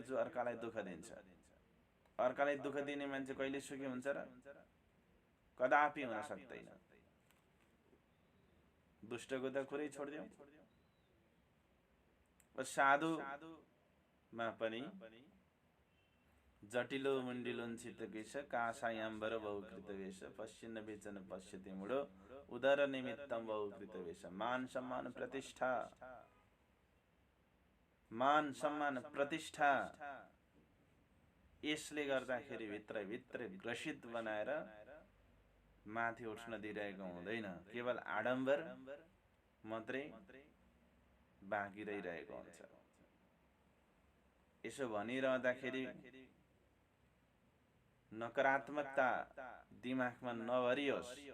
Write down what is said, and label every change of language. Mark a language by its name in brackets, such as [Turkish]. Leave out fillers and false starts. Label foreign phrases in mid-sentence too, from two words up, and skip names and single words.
[Nepali] जो अर्कालाई दुःख दिन्छ। अर्कालाई दुःख दिने मान्छे कहिले सुखी हुन्छ र? कदापि हुन सक्दैन। दुष्टको त कुरै छोडिदेऊ। साधुमा पनि [Sanskrit] जटिलो मुण्डिलोञ्छित केश, काषायाम्बर बहुकृत वेश, पश्यन्न बेचन पश्यति मूढो, उदर निमित्तम बहुकृत वेश। [Nepali] मान सम्मान प्रतिष्ठा, मान सम्मान प्रतिष्ठा, यसले गर्दाखेरि भित्र ग्रसित बनाएर माथि उठ्न दिइरहेको हुँदैन। केवल आडम्बर मात्रै बाँकी रहिरहेको हुन्छ। यसो भनिरहँदाखेरि नकारात्मकता दिमागमा नभरियोस्।